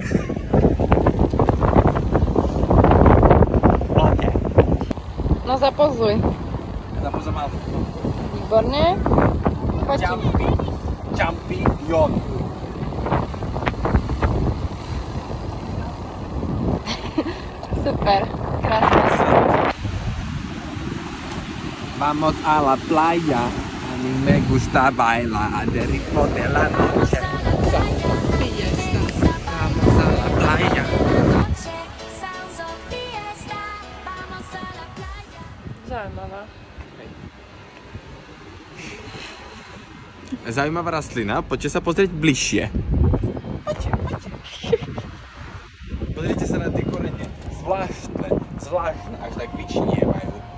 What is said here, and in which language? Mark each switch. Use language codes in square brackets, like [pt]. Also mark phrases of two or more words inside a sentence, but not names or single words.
[sk] No zapozuj. Zapozuj mal. Výborne. Poďme. Champion. Super. Krásne. [es] Vamos a la playa. A mí me gusta bailar de ritmo de la noche. Vamos a la playa. [sk] Zaujímavá. Zaujímavá rastlina, poďte sa pozrieť bližšie. Poďte. Pozrite sa na tie korene. Zvláštne, až tak vyčnievajú.